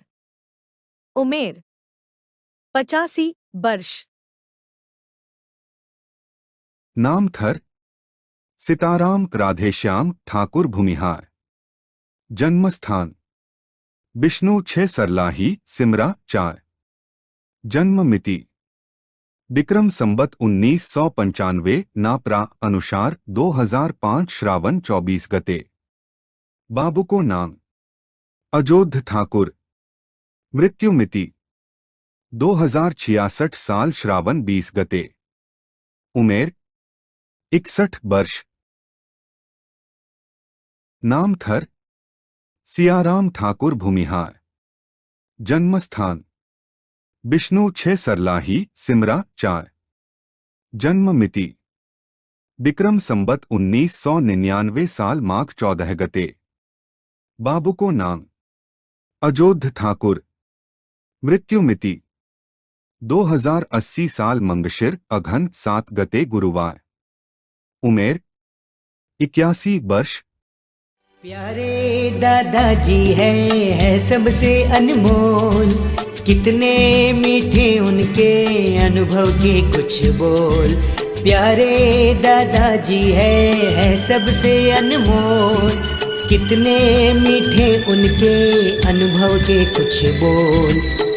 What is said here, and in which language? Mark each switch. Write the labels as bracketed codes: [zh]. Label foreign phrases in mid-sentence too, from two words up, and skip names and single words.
[ne] उमेर 85 वर्ष। नाम थर सीताराम राधेश्याम ठाकुर भूमिहार। जन्मस्थान विष्णु 6 सरलाही सिमरा 4। जन्म मिति विक्रम संबत 1995 नापरा अनुसार 2005 श्रावण 24 गते। बाबू को नाम अजोध ठाकुर। मृत्यु मिति 2066 साल श्रावण 20 गते। उमेर 61 वर्ष। नाम थर सियाराम ठाकुर भूमिहार। जन्मस्थान विष्णु 6 सरलाही सिमरा 4। जन्म मिति विक्रम संबत 1999 साल माघ 14 गते। बाबू को नाम अजोध ठाकुर। मृत्यु मिति 2080 साल मंगशिर अघन 7 गते गुरुवार। उमेर 81 वर्ष। [hi] प्यारे दादाजी है सबसे अनमोल, कितने मीठे उनके अनुभव के कुछ बोल। प्यारे दादाजी है सबसे अनमोल, कितने मीठे उनके अनुभव के कुछ बोल।